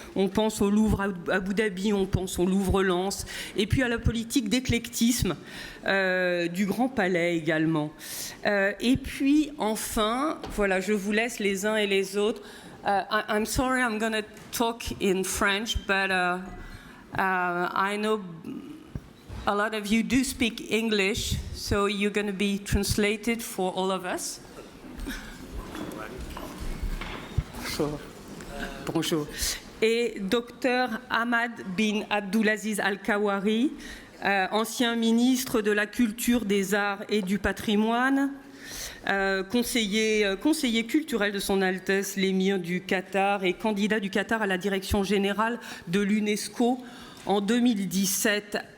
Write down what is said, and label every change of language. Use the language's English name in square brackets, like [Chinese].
[French] On pense au Louvre à Abu Dhabi, on pense au Louvre-Lens, et puis à la politique d'éclectisme du Grand Palais également. Et puis enfin, voilà, je vous laisse les uns et les autres. [English] I'm sorry, I'm going to talk in French, but I know a lot of you do speak English, so you're going to be translated for all of us. [French] Bonjour. Bonjour. Et Dr Hamad bin Abdulaziz Al-Kawari, ancien ministre de la Culture, des Arts et du Patrimoine, conseiller culturel de son Altesse l'émir du Qatar et candidat du Qatar à la direction générale de l'UNESCO en 2017.